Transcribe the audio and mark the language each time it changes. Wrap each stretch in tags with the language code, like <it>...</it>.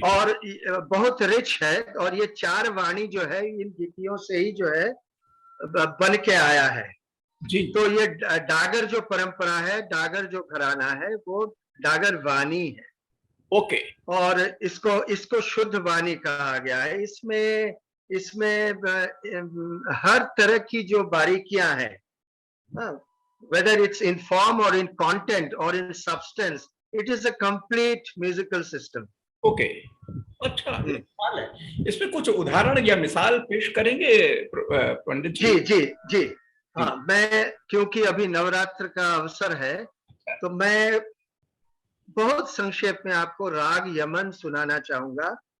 <hi>और बहुत रिच है, और ये 4 वाणी जो है इन गीतियों से ही जो है बन के आया है। जी। तो ये डागर जो परंपरा है, डागर जो घराना है वो डागर वाणी है।</hi> <en>Okay.</en> <hi>और इसको शुद्ध वाणी कहा गया है। इसमें हर तरह की जो बारीकियां हैं,</hi> <en>whether it's in form or in content or in substance, it is a complete musical system. Okay.</en> <hi>अच्छा, सवाल है इसमें कुछ उदाहरण या मिसाल पेश करेंगे पंडित जी? जी जी जी हाँ, मैं क्योंकि अभी नवरात्र का अवसर है तो मैं बहुत संक्षेप में आपको राग यमन सुनाना चाहूंगा।</hi>